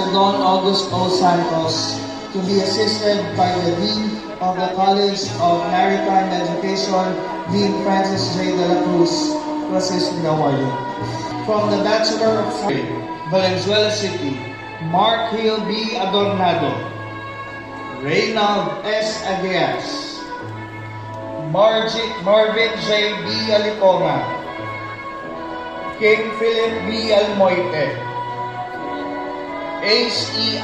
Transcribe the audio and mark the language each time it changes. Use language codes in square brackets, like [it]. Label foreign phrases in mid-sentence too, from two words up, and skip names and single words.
[en] Don August O. Santos, to be assisted by the Dean of the College of Maritime Education, Dean Francis J. De La Cruz, to assist in the awarding. From the Bachelor of Science, Valenzuela City, Mark Hill B. Adornado, Reynald S. Aguias, Marvin J. B. Aliconga, King Philip B. Almoite, Ace E.